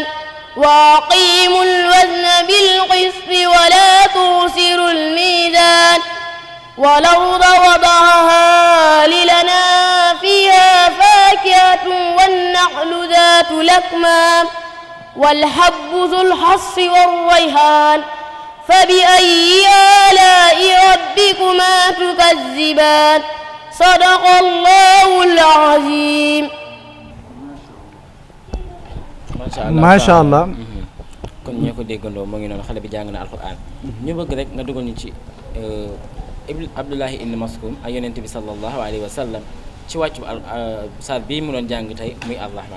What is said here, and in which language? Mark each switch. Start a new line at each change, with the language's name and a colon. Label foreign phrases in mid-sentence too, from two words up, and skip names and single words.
Arabic: وأقيموا الوزن بالقسط ولا تخسروا الميزان والأرض وضعها للأنام فيها فاكهة والنخل ذات الأكمام والحب ذو الحص والريحان فبأي آلاء ربكما تكذبان صدق الله العظيم. ما شاء الله.
Wolof: kon ñoo ko déggandoo moo ngi noonu xale bi jàng na alxuraan ñu bëgg rek nga dugal ñu ci Abdullahi ibn Mas'ud ak yonent bi
Arabic: صلى الله عليه وسلم
Wolof: ci wàccu saar bii mu doon jàng tey muy arrahman.